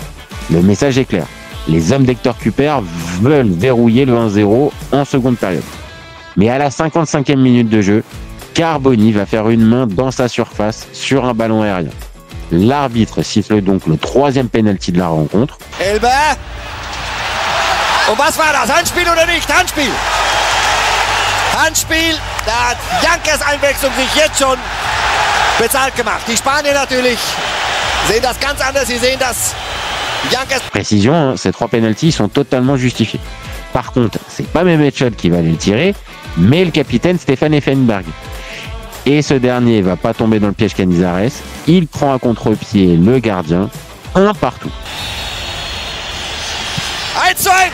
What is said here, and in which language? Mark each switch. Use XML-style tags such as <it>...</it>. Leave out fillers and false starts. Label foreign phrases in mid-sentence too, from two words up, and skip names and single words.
<fr>Le message est clair. Les hommes d'Héctor Cúper veulent verrouiller le 1-0 en seconde période. Mais à la 55e minute de jeu, Carboni va faire une main dans sa surface sur un ballon aérien. L'arbitre siffle donc le 3e penalty de la rencontre.</fr> <de>Elber. Und was war das? Handspiel oder nicht? Handspiel. Handspiel. Da hat Jankers Einwechslung sich jetzt schon bezahlt gemacht. Die Spanier natürlich sehen das ganz anders. Sie sehen das. Jankers.</de> <fr>Précision, ces 3 penalties sont totalement justifiés. Par contre, c'est pas Mehmet Scholl qui va aller le tirer, mais le capitaine Stefan Effenberg. Et ce dernier va pas tomber dans le piège Canizares. Il prend à contre-pied le gardien. Un partout. 1:1.</fr>